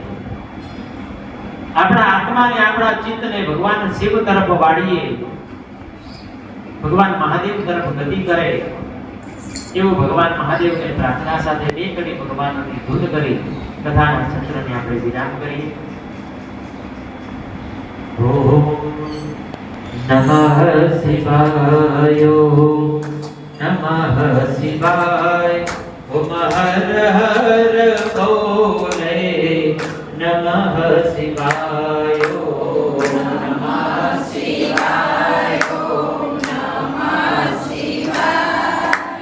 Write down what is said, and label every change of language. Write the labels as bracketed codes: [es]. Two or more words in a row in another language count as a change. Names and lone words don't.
[gu] આપણા આત્માને, આપણા ચિત્તને ભગવાન શિવ તરફ વાળીએ, ભગવાન મહાદેવ તરફ ગતિ કરે એવું ભગવાન મહાદેવને પ્રાર્થના સાથે બે ઘડી ભગવાનની ધૂન કરી કથાના સત્રને આપણે વિરામ કરીએ. [sa] ओम् नमः शिवाय, नमः शिवाय। ओम हर हर बोले नमः शिवाय। ओम नमः शिवाय। ओम नमः शिवाय।